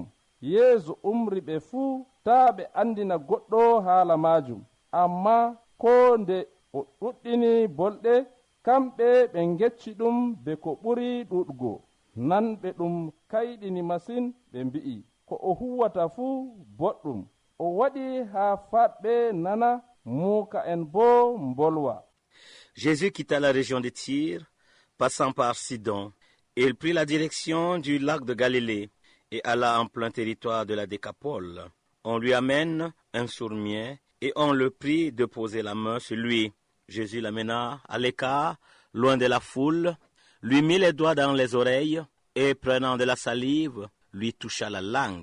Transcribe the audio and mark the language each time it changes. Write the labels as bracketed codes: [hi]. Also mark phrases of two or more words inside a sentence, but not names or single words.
[ff] Yeesu umri ɓe fuu taa ɓe andina goɗɗo haala majum, amma ko nde o ɗuɗɗini bolɗe, kamɓe ɓe ngecci ɗum be ko ɓuri ɗuɗgo. Nanɓe ɗum kayɗini masin, ɓe mbi'i ko o huwata fuu boɗɗum. O waɗi haa fatɓe nana, muuka en bo mbolwa. [fr] Jésus quitta la région de Tyr, passant par Sidon. Il prit la direction du lac de Galilée et alla en plein territoire de la Décapole. On lui amène un sourd-muet et on le prie de poser la main sur lui. Jésus l'amena à l'écart, loin de la foule, lui mit les doigts dans les oreilles et prenant de la salive, lui toucha la langue.